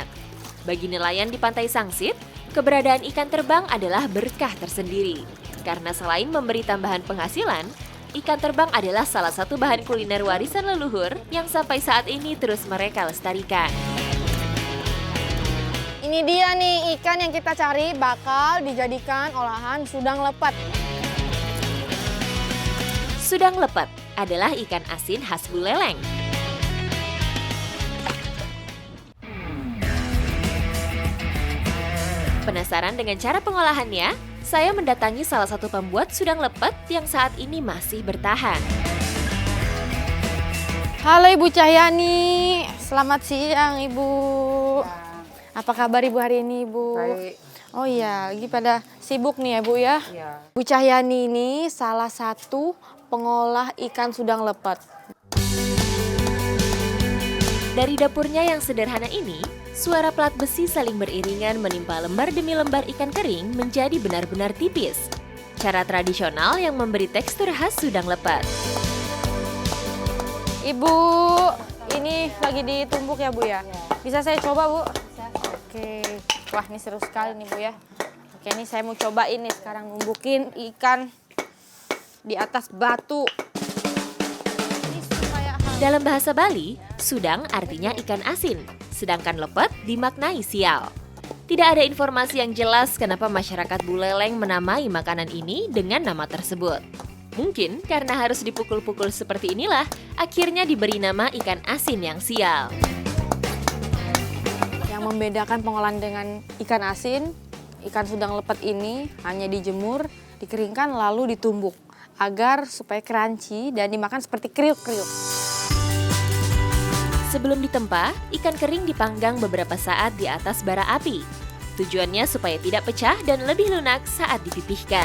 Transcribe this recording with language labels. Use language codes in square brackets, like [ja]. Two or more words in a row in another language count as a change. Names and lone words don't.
[id] Bagi nelayan di Pantai Sangsit, keberadaan ikan terbang adalah berkah tersendiri. Karena selain memberi tambahan penghasilan, ikan terbang adalah salah satu bahan kuliner warisan leluhur yang sampai saat ini terus mereka lestarikan. Ini dia nih ikan yang kita cari bakal dijadikan olahan sudang lepet. Sudang lepet adalah ikan asin khas Buleleng. Penasaran dengan cara pengolahannya? Saya mendatangi salah satu pembuat sudang lepet yang saat ini masih bertahan. Halo Ibu Cahyani, selamat siang Ibu. Apa kabar Ibu hari ini Ibu? Baik. Oh iya, lagi pada sibuk nih ya Bu ya. Iya. Bu Cahyani ini salah satu pengolah ikan sudang lepet. Dari dapurnya yang sederhana ini, suara plat besi saling beriringan menimpa lembar demi lembar ikan kering menjadi benar-benar tipis. Cara tradisional yang memberi tekstur khas sudang lepet. Ibu, ini lagi ditumbuk ya Bu ya? Bisa saya coba Bu? Oke, wah ini seru sekali nih Bu ya. Oke, ini saya mau coba ini sekarang numbukin ikan di atas batu. Ini supaya Dalam bahasa Bali, sudang artinya ikan asin, sedangkan lepet dimaknai sial. Tidak ada informasi yang jelas kenapa masyarakat Buleleng menamai makanan ini dengan nama tersebut. Mungkin karena harus dipukul-pukul seperti inilah, akhirnya diberi nama ikan asin yang sial. yang membedakan pengolahan dengan ikan asin, ikan sudang lepet ini hanya dijemur, dikeringkan lalu ditumbuk agar supaya crunchy dan dimakan seperti kriuk-kriuk. Sebelum ditempa, ikan kering dipanggang beberapa saat di atas bara api. Tujuannya supaya tidak pecah dan lebih lunak saat dipipihkan.